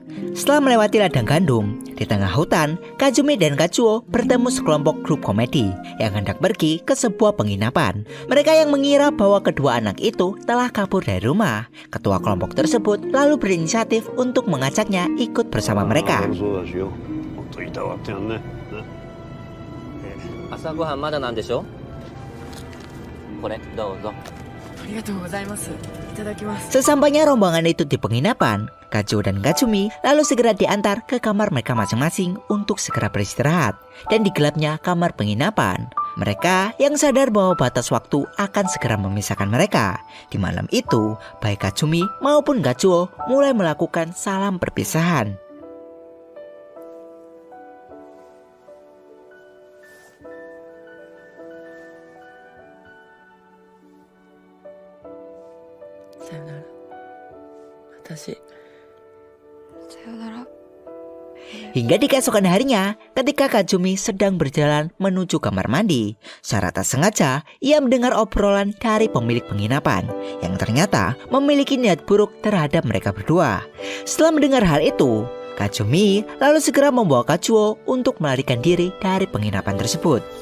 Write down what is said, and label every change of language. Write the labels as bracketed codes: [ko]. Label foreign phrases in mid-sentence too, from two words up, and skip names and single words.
[id] Setelah melewati ladang gandum, di tengah hutan, Kazumi dan Kazuo bertemu sekelompok grup komedi yang hendak pergi ke sebuah penginapan. Mereka yang mengira bahwa kedua anak itu telah kabur dari rumah. Ketua kelompok tersebut lalu berinisiatif untuk mengajaknya ikut bersama mereka. [ja] 朝ごはんまだなんでしょ？これどうぞ。ありがとうございます。いただきます。 [id] Sesampainya rombongan itu di penginapan, Kazuo dan Kazumi lalu segera diantar ke kamar mereka masing-masing untuk segera beristirahat. Dan di gelapnya kamar penginapan, mereka yang sadar bahwa batas waktu akan segera memisahkan mereka. Di malam itu, baik Kazumi maupun Kazuo mulai melakukan salam perpisahan. [ja] Sayonara. Watashi. Sayonara. [id] Hingga di keesokan harinya, ketika Kazumi sedang berjalan menuju kamar mandi, secara tak sengaja ia mendengar obrolan dari pemilik penginapan yang ternyata memiliki niat buruk terhadap mereka berdua. Setelah mendengar hal itu, Kazumi lalu segera membawa Kazuo untuk melarikan diri dari penginapan tersebut.